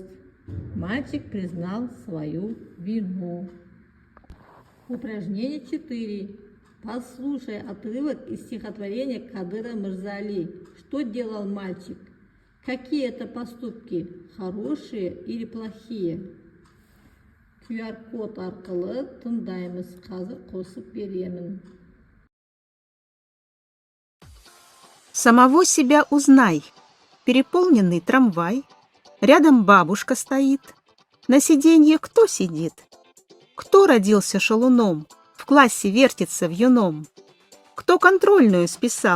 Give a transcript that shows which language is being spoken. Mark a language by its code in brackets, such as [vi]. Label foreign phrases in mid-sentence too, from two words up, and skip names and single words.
[ru] Мальчик признал свою вину. Упражнение 4. Послушай отрывок из стихотворения Кадыра Мырза-Али. Что делал мальчик? Какие это поступки? Хорошие или плохие? [kk] QR-код арқылы тыңдаймыз. Қазір қосып беремін. [ru] Самого себя узнай. Переполненный трамвай. Рядом бабушка стоит. На сиденье кто сидит? Кто родился шалуном? В классе вертится вьюном? Кто контрольную списал?